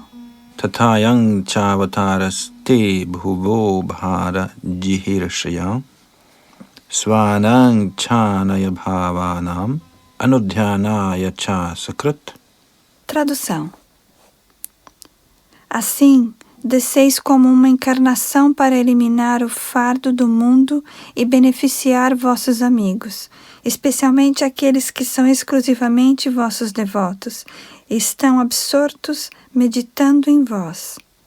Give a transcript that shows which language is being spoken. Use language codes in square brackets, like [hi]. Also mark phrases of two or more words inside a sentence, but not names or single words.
[sa] Tathayang chavataras-te bhuvo bhara jihirshaya svanang chanaya bhavanam anudhyanaya cha sakrit. [pt] Tradução. Assim, desceis como uma encarnação para eliminar o fardo do mundo e beneficiar vossos amigos, especialmente aqueles que são exclusivamente vossos devotos e estão absortos meditando em vós.